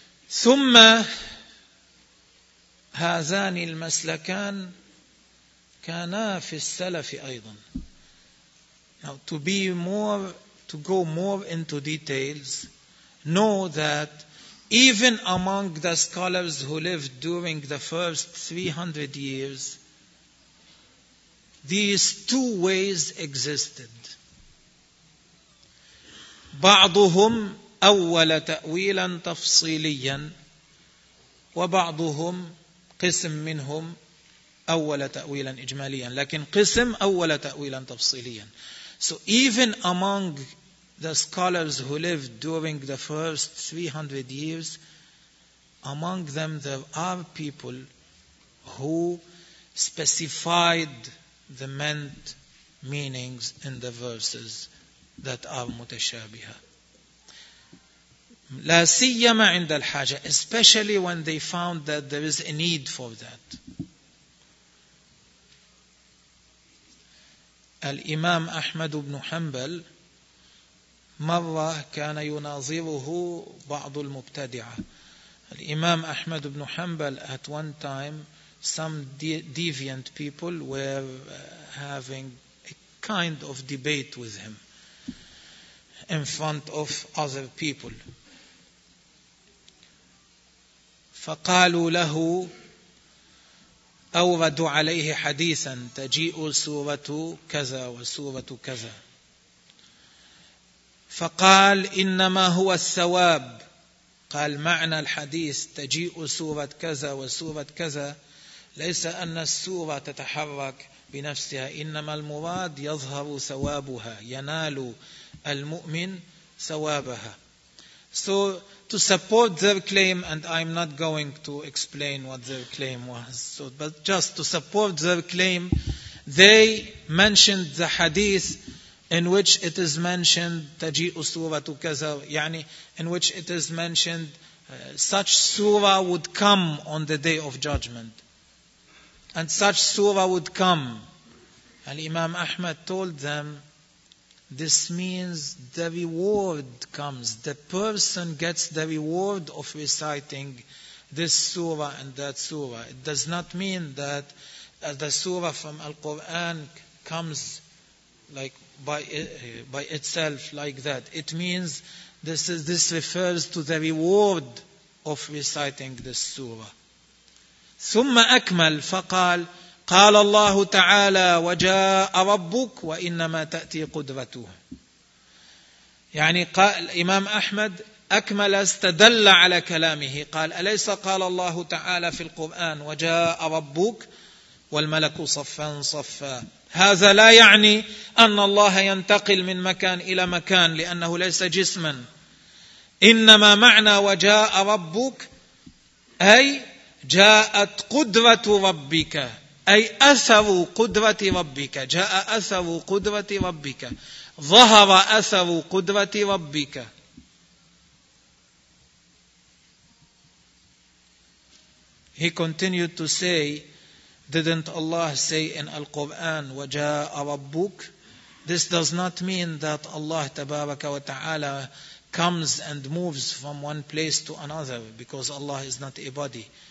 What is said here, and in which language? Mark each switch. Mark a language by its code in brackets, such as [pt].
[ar] ثم هذان المسلكان كانا في السلف أيضا. [en] Now to go more into details, know that even among the scholars who lived during the first 300 years, these two ways existed. [ar] بعضهم أول تأويلا تفصيليا وبعضهم قسم منهم أول تأويلا إجماليا. لكن قسم أول تأويلا تفصيليا. [en] So even among the scholars who lived during the first 300 years, among them there are people who specified the meant meanings in the verses that are متشابهة. [ar] لا سيما عند الحاجة. [en] Especially when they found that there is a need for that. [ar] الإمام أحمد بن حنبل مرة كان يناظره بعض المبتدعة. [en] الإمام أحمد بن حنبل, at one time some deviant people were having a kind of debate with him in front of other people. [ar] فقالوا له أوردوا عليه حديثا تجيء سورة كذا وسورة كذا. فقال إنما هو الثواب. قال معنى الحديث تجيء سورة كذا وسورة كذا ليس أن السورة تتحرك بنفسها, إنما المراد يظهر ثوابها, ينال المؤمن ثوابها. [en] So to support their claim, and I'm not going to explain what their claim was, so, but just to support their claim, they mentioned the hadith in which it is mentioned [ar] تَجِئُ سُورَةُ كَذَا, يعني [en] in which it is mentioned such surah would come on the day of judgment. And such surah would come. And Imam Ahmad told them, this means the reward comes. The person gets the reward of reciting this surah and that surah. It does not mean that the surah from Al-Quran comes like by itself like that. It means this refers to the reward of reciting this surah. [ar] ثم أكمل فقال قال الله تعالى وجاء ربك وإنما تأتي قدرته. يعني قال إمام أحمد أكمل استدل على كلامه قال أليس قال الله تعالى في القرآن وجاء ربك والملك صفا صفا. هذا لا يعني أن الله ينتقل من مكان إلى مكان لأنه ليس جسما. إنما معنى وجاء ربك أي جاءت قدرة ربك، أي أثر قدرة ربك، جاء أثر قدرة ربك، ظهر أثر قدرة ربك. [en] He continued to say, didn't Allah say in Al-Quran, [ar] وجاء ربك؟ [en] This does not mean that Allah [ar] تبارك وتعالى [en] comes and moves from one place to another, because Allah is not a body.